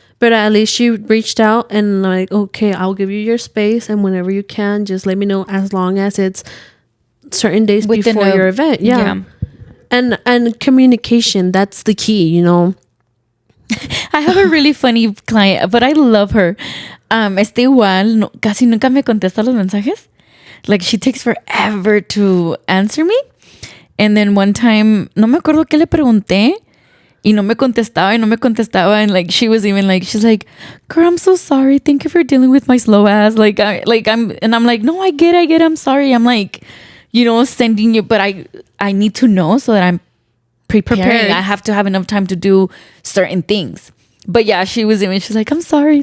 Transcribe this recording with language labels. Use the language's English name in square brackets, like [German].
[English] But at least she reached out and like, okay, I'll give you your space. And whenever you can, just let me know, as long as it's certain days before your event. Yeah. And communication, that's the key, you know. I have a really funny client, but I love her. [Spanish] igual, no, casi nunca me contesta los mensajes. [English] Like, she takes forever to answer me. And then one time, [Spanish] no me acuerdo qué le pregunté. Y no me contestaba. [English] And like, she was even like, she's like, girl, I'm so sorry. Thank you for dealing with my slow ass. I'm like, no, I get it. I'm sorry. I'm like, sending you, but I need to know so that I'm prepared. I have to have enough time to do certain things. But yeah, she's like, I'm sorry.